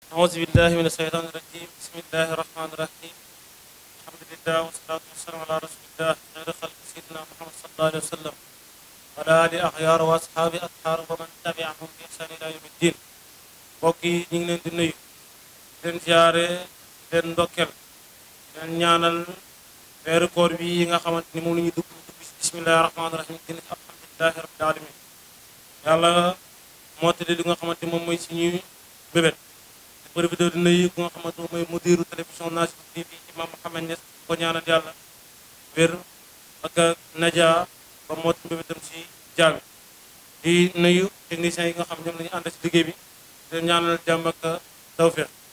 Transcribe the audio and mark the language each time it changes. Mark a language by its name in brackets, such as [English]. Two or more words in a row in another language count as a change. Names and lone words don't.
[Arabic] أعوذ بالله من الشيطان الرجيم بسم الله الرحمن الرحيم الحمد لله والصلاة والسلام على رسول الله خير خلق سيدنا محمد صلى الله عليه وسلم وعلى آله أخيار وأصحاب أطهار ومن تبعهم بإحسان إلى يوم الدين [Wolof] mbokk yi ñu ngi leen di nuyu leen ziare leen ndokkeel leen ñaanal weeru koor bi yi nga xamante ni moom la ñuy dugg si [Arabic] بسم الله الرحمن الرحيم [Wolof] gën ci [Arabic] الحمد لله رب العالمين [Wolof] yàlla moo tëdd li nga xamante moom mooy suñuy bébét di profité di nuyu ku nga xamante moom mooy mudiru télévision National TV imam Mohamed Niass ko ñaanal yàlla wér ak naja ba moot bébétam si jaami di nuyu techniciens yi nga xam ñoom la ñu ànd si liggéey bi te ñaanal jàmm ak tawfeex